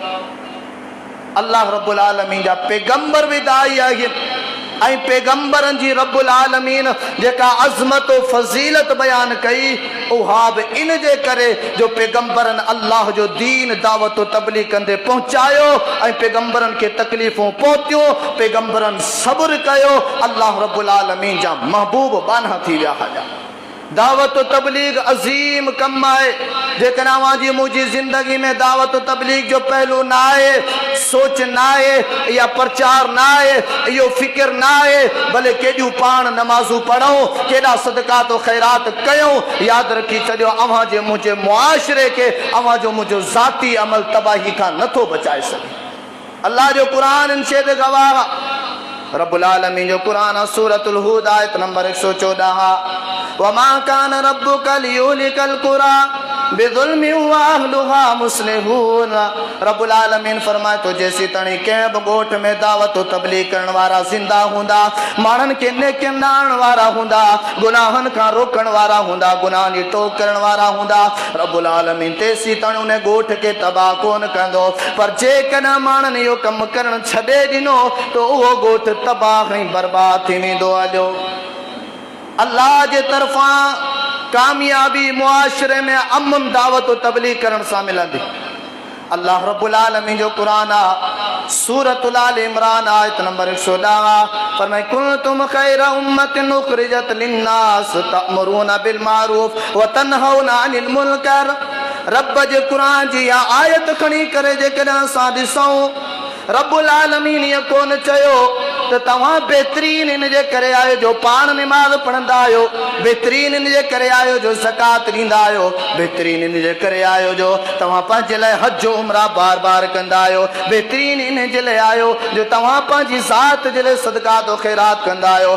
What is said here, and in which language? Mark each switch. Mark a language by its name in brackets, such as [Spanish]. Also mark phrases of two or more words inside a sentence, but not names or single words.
[Sindhi] अल्लाह रब्बुल आलमीन जा पैगंबर बि दाई आहिनि ऐं पैगंबरनि जी रब्बुल आलमीन जेका अज़मत फज़ीलत बयान कई, उहा बि इन जे करे जो पैगंबरनि अल्लाह जो दीन दावत तबलीग कंदे पहुचायो ऐं पैगंबरनि खे तकलीफ़ूं पहुतियूं, पैगंबरनि सब्र कयो। अल्लाह रब्बुल आलमीन जा महबूब बाना थी विया हुआ। दावत तबलीग अज़ीम कम आहे। जेकॾहिं अव्हां जी मुंहिंजी ज़िंदगी में दावत तबलीग जो पहलू ना आहे, सोच ना आहे, या प्रचार ना आहे, इहो फ़िक्र ना आहे, भले केॾियूं पाण नमाज़ूं पढ़ूं, केॾा सदक़ात ख़ैरात कयूं, यादि रखी छॾियो अव्हां जे मुंहिंजे मुआशिरे खे, अव्हां जो मुंहिंजो ज़ाती अमल तबाही खां नथो बचाए सघे। अल्लाह जो कुरान इन शइ ते गवाह। रब्बुल आलमीन जो कुरान सूरतुल हूद आयत नंबर 114, [Arabic] وما كان ربك ليهلك القرى بظلم وأهلها مصلحون. [Sindhi] रब्बुल आलमीन फरमाए तो जैसी तणी कंहिं बि ॻोठ में दावत तबलीग करण वारा ज़िंदा हूंदा, माण्हुनि खे नेकियुनि ॾांहुं आणण वारा हूंदा, गुनाहनि खां रोकण वारा हूंदा, गुनाहनि जी टोक करण वारा हूंदा, रब्बुल आलमीन तेसी ताईं उन ॻोठ खे तबाह कोन कंदो। पर जेकॾहिं माण्हुनि इहो कमु करणु छॾे ॾिनो त उहो ॻोठ तबाह ऐं बर्बाद थी वेंदो। हलियो अल्लाह जे तरफ़ां कामयाबी मुआशरे में अमन दावत तबलीग करण सां मिलंदी। अल्लाह रब्बुल आलमीन जो कुरान आ सूरतुल आल इमरान आयत नंबर 110 फरमाए [Arabic] كنتم خير أمة أخرجت للناس تأمرون بالمعروف وتنهون عن المنكر. [Sindhi] रब जे कुरान जी आयत खणी करे जेकॾहिं असां ॾिसूं रब्बुल आलमीन ये कोन चयो तो तव्हां बेहतरीन इन जे करे आयो जो पाण नमाज पढ़ंदा आयो, बेहतरीन इन जे करे आयो जो ज़कात ॾींदा आयो, बेहतरीन इन जे करे आयो जो तव्हां पंहिंजे लाइ हज उमरा बार बार कंदा आयो, बेहतरीन इन जे लाइ आयो जो तव्हां पंहिंजी ज़ात जे लाइ सदक़ात व ख़ैरात कंदा आयो।